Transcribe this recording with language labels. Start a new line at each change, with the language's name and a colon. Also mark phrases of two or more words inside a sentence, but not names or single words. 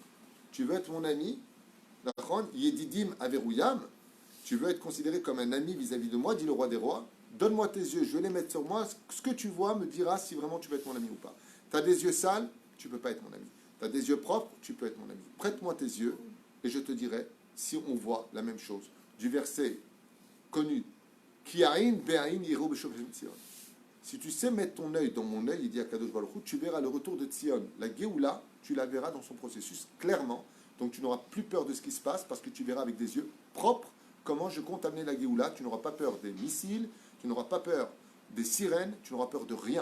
French: Tu veux être mon ami,
Hebrew: ידידים ורעים,
French: tu veux être considéré comme un ami vis-à-vis de moi, dit le roi des rois, donne-moi tes yeux, je vais les mettre sur moi, ce que tu vois me dira si vraiment tu veux être mon ami ou pas. Tu as des yeux sales, tu ne peux pas être mon ami. Tu as des yeux propres, tu peux être mon ami. Prête-moi tes yeux et je te dirai si on voit la même chose. Du verset connu,
Hebrew: כי עין בעין יראו בשוב ציון.
French: Si tu sais mettre ton œil dans mon œil, il dit à
Hebrew: קדוש ברוך הוא,
French: tu verras le retour de Tzion. La Géoula, tu la verras dans son processus clairement. Donc tu n'auras plus peur de ce qui se passe parce que tu verras avec des yeux propres comment je compte amener la Géoula. Tu n'auras pas peur des missiles, tu n'auras pas peur des sirènes, tu n'auras peur de rien.